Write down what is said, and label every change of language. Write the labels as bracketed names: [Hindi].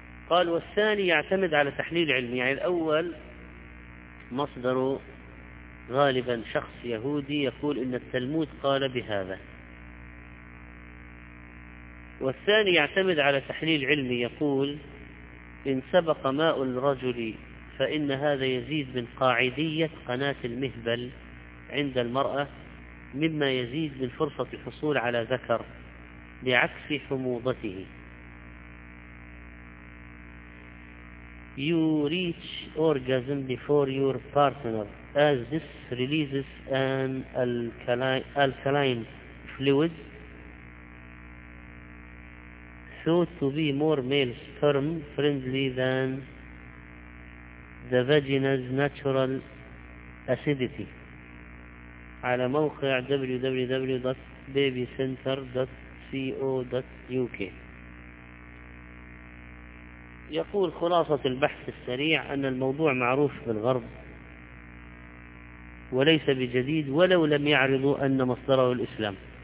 [Arabic] قال والثاني يعتمد على تحليل علمي، يعني الأول مصدره غالبا شخص يهودي يقول إن التلمود قال بهذا، والثاني يعتمد على تحليل علمي يقول إن سبق ماء الرجل فإن هذا يزيد من قاعدية قناة المهبل عند المرأة، مما يزيد من فرصة الحصول على ذكر بعكس حموضته. [English] You reach orgasm before your partner as this releases an alkaline fluid thought to be more male sperm friendly than the vagina's natural acidity. [Arabic] على موقع www.babycenter.co.uk. يقول خلاصة البحث السريع أن الموضوع معروف بالغرب وليس بجديد، ولو لم يعرضوا أن مصدره الإسلام.